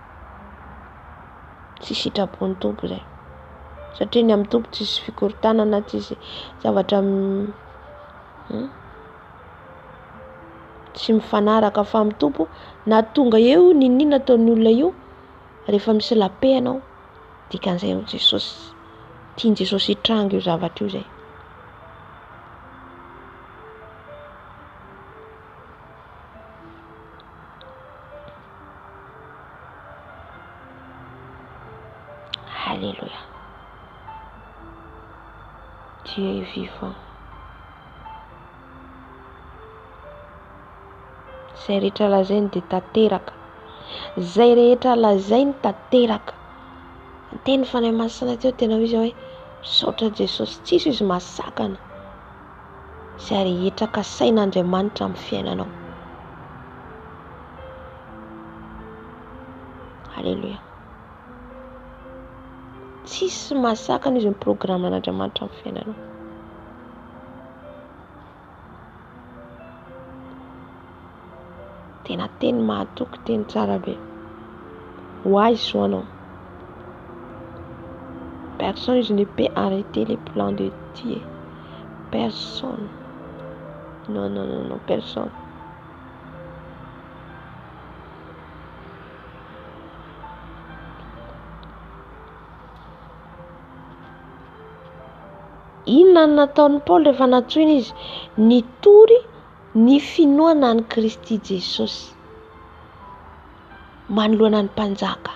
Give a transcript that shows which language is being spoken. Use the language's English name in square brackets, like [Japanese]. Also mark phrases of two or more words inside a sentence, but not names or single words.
[Malagasy] Tsy sitrapon'ny Tompo zay. Satria ny amin'ny Tompo tsisy fikorontanana, tsisy zavatra tsy mifanaraka fa amin'ny Tompo na tonga eo ninona ataon'ny olona io, rehefa misy [French] la paix [Malagasy] anao, dikan'izay ho Jesosy. Tian Jesosy hitranga io zavatra io zay. Alléluia. [French] Dieu est vivant. [Malagasy] Zay rehetra lazainy dia tanteraka. Zay rehetra lazainy tanteraka. Teny fanahy masina teo tena izy hoe saotra Jesosy, tsisy izy masakana. Zay rehetraka sain'Andriamanitra amin'ny fiainanao. Alléluia. Tsisy masakana izy ny programan'Andriamanitra amin'ny fiainanao. Tena teny mahatoky, teny tsara be. Wise soanao. [French] Personne ne peut arrêter les plans de Dieu. Personne. Non, personne. [Malagasy] Inona no nataon'i Paoly rehefa natsoina izy? Nitory ny finoana an'i Kristy Jesosy manoloana ny mpanjaka.